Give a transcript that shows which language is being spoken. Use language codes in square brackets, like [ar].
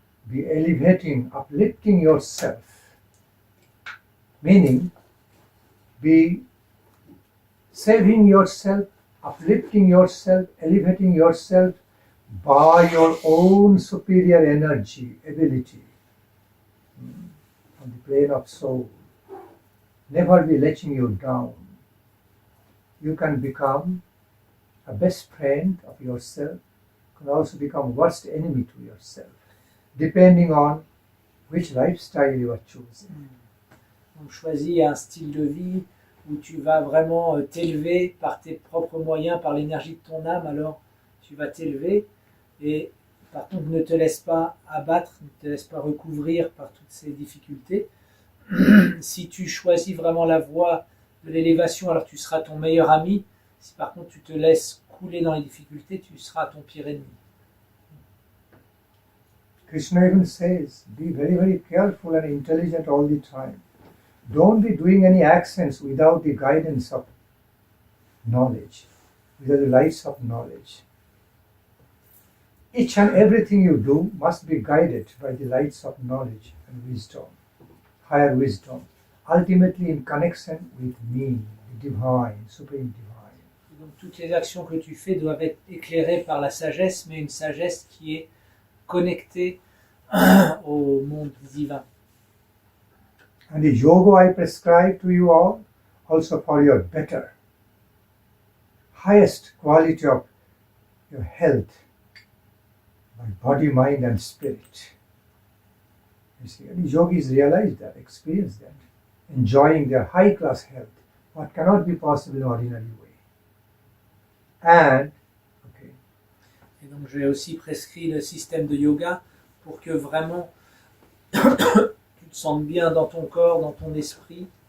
[en] Be elevating, uplifting yourself. Meaning, be saving yourself, uplifting yourself, elevating yourself by your own superior energy, ability, on the plane of soul. Never be letting you down. You can become a best friend of yourself, you can also become worst enemy to yourself, depending on which lifestyle you are choosing. [fr] Donc choisis un style de vie où tu vas vraiment t'élever par tes propres moyens, par l'énergie de ton âme, alors tu vas t'élever et par contre ne te laisse pas abattre, ne te laisse pas recouvrir par toutes ces difficultés. Si tu choisis vraiment la voie de l'élévation, alors tu seras ton meilleur ami. Si par contre tu te laisses couler dans les difficultés, tu seras ton pire ennemi. [en] Krishna even says, be very, very careful and intelligent all the time. Don't be doing any actions without the guidance of knowledge, without the lights of knowledge. Each and everything you do must be guided by the lights of knowledge and wisdom, higher wisdom, ultimately in connection with me, the divine, supreme divine. [fr] Donc toutes les actions que tu fais doivent être éclairées par la sagesse, mais une sagesse qui est connectée au monde divin. [en] And the yoga I prescribe to you all, also for your better, highest quality of your health, by body, mind and spirit. You see, and the yogis realize that, experience that, enjoying their high-class health, what cannot be possible in ordinary way. And, okay. [fr] Et donc j'ai aussi prescrit le système de yoga pour que vraiment tu te sentes bien dans ton corps, dans ton esprit.